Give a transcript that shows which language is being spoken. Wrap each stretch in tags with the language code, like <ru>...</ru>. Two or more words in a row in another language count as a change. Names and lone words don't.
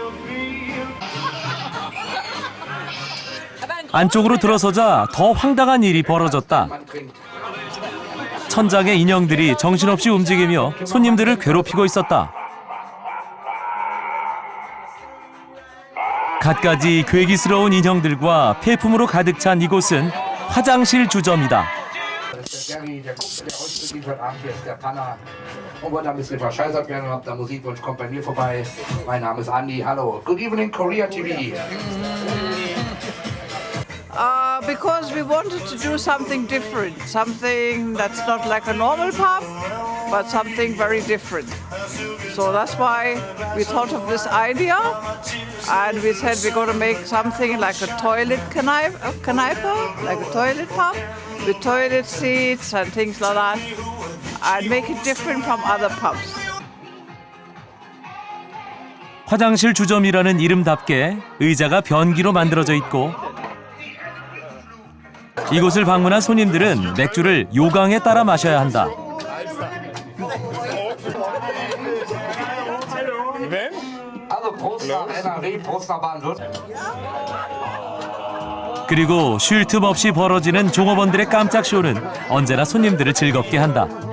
<ko>안쪽으로 들어서자 더 황당한 일이 벌어졌다. 천장의 인형들이 정신없이 움직이며 손님들을 괴롭히고 있었다. 갖가지 괴기스러운 인형들과 폐품으로 가득 찬 이곳은 화장실 주점이다.</ko> <de>Gary, der Ausflug heute Abend hier ist der Panner und wollte ein bisschen verscheißert werden und habt da Musikwunsch, kommt bei mir vorbei. Mein Name ist Andi, hallo.</de> <en>Good evening, Korea TV. Because we wanted to do something different, something that's not like a normal pub, but something very different. So that's why we thought of this idea, and we said we're going to make something like a toilet Kneipe, like a toilet pub, with toilet seats and things like that, and make it different from other pubs.</en> <ko>화장실 주점이라는 이름답게 의자가 변기로 만들어져 있고 이곳을 방문한 손님들은 맥주를 요강에 따라 마셔야 한다. 그리고 쉴 틈 없이 벌어지는 종업원들의 깜짝 쇼는 언제나 손님들을 즐겁게 한다.</ko>